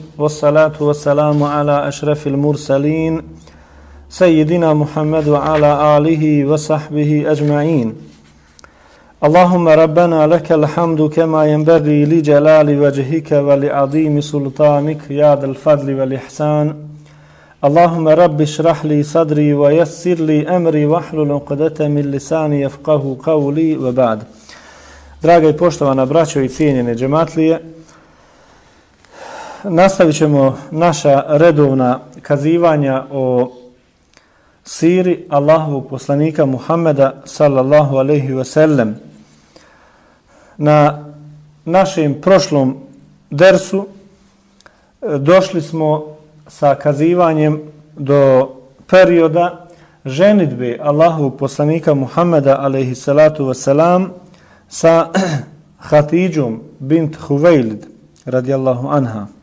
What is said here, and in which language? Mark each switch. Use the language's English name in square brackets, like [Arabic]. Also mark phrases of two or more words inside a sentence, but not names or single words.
[Arabic] والصلاة والسلام على أشرف المرسلين سيدنا محمد وعلى آله وصحبه أجمعين اللهم ربنا لك الحمد كما ينبغي لجلال وجهك ولعظيم سلطانك يا ذا الفضل والإحسان اللهم رب اشرح لي صدري ويسر لي أمري واحلل عقدة من لساني يفقهوا قولي وبعد. [Bosnian] Draga i poštovana braćo i cijenjene džematlije, nastavit ćemo naša redovna kazivanja o siri Allahovog poslanika Muhammeda [Arabic] صلى الله عليه وسلم. [Bosnian] Na našem prošlom dersu došli smo sa kazivanjem do perioda ženidbe Allahovog poslanika Muhammeda [Arabic] عليه الصلاة والسلام [Bosnian] sa Hatidžom bint Huvejlid [Arabic] رضي الله عنها.